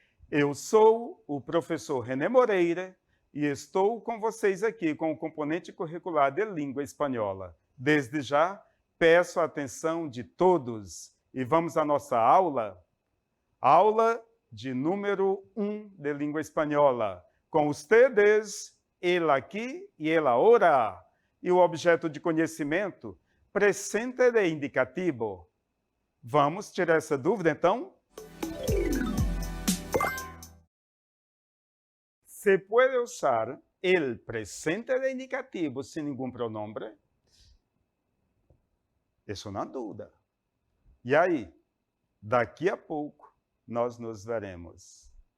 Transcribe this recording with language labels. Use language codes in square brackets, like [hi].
[pt] Eu sou o professor René Moreira e estou com vocês aqui com o componente curricular de língua espanhola. Desde já, peço a atenção de todos e vamos à nossa aula. Aula de número 1 de língua espanhola. [es] Com ustedes, el aquí y el ahora. [pt] E o objeto de conhecimento, presente de indicativo. Vamos tirar essa dúvida, então? [es] ¿Se puede usar el presente de indicativo sin ningún pronombre? [pt] Isso é uma dúvida. E aí, daqui a pouco, nós nos veremos.